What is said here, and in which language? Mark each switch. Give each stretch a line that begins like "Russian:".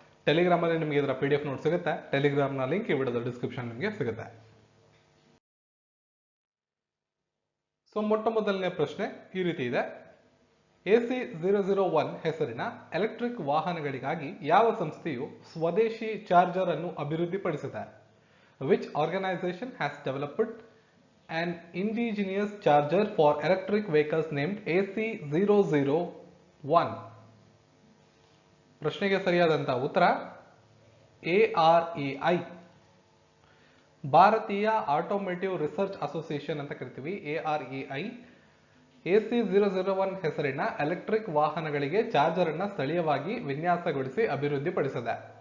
Kannada: ಟೆಲಿಗ್ರಾಮಲ್ಲಿ ನಿಮಗೆ ಇದರ PDF note ಸಿಗುತ್ತೆ. ಟೆಲಿಗ್ರಾಮ್ನ ಲಿಂಕ್ ಈ ವಿಡಿಯೋದ ಡಿಸ್ಕ್ರಿಪ್ಷನ್ ನಿಮಗೆ ಸಿಗುತ್ತೆ. ಸೊ ಮೊಟ್ಟ ಮೊದಲನೇ ಪ್ರಶ್ನೆ ಈ ರೀತಿ ಇದೆ. AC001 ಹೆಸರಿನ ಎಲೆಕ್ಟ್ರಿಕ್ ವಾಹನಗಳಿಗಾಗಿ ಯಾವ ಸಂಸ್ಥೆಯು ಸ್ವದೇಶಿ ಚಾರ್ಜರ್ ಅನ್ನು ಅಭಿವೃದ್ಧಿಪಡಿಸಿದೆ?
English: Which organization has developed an indigenous charger for electric vehicles named AC001?
Kannada: ಪ್ರಶ್ನೆಗೆ ಸರಿಯಾದಂತಹ ಉತ್ತರ ARAI, ಭಾರತೀಯ ಆಟೋಮೇಟಿವ್ ರಿಸರ್ಚ್ ಅಸೋಸಿಯೇಷನ್ ಅಂತ ಕರಿತೀವಿ. ARAI AC001 ಹೆಸರಿನ ಎಲೆಕ್ಟ್ರಿಕ್ ವಾಹನಗಳಿಗೆ ಚಾರ್ಜರ್ ಅನ್ನ ಸ್ಥಳೀಯವಾಗಿ ವಿನ್ಯಾಸಗೊಳಿಸಿ ಅಭಿವೃದ್ಧಿಪಡಿಸಿದೆ.